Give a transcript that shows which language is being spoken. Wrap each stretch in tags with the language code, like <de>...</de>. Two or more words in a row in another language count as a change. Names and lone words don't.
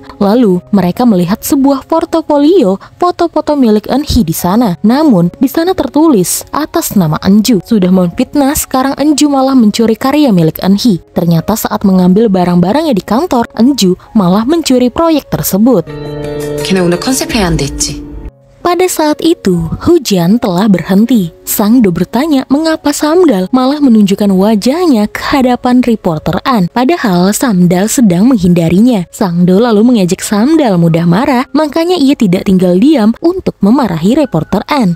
<id>Lalu mereka melihat sebuah portofolio foto-foto milik Eun-hee di sana. Namun di sana tertulis atas nama Eunju. Sudah memfitnah, sekarang Eunju malah mencuri karya milik Eun-hee. Ternyata saat mengambil barang-barangnya di kantor, Eunju malah mencuri proyek tersebut.</id> <ko>걔네 오늘 컨셉 해야 한대 했지.</ko> <id>Pada saat itu, hujan telah berhenti. Sangdo bertanya mengapa Samdal malah menunjukkan wajahnya ke hadapan reporter An. Padahal Samdal sedang menghindarinya. Sangdo lalu mengejek Samdal mudah marah, makanya ia tidak tinggal diam untuk memarahi reporter An.</id>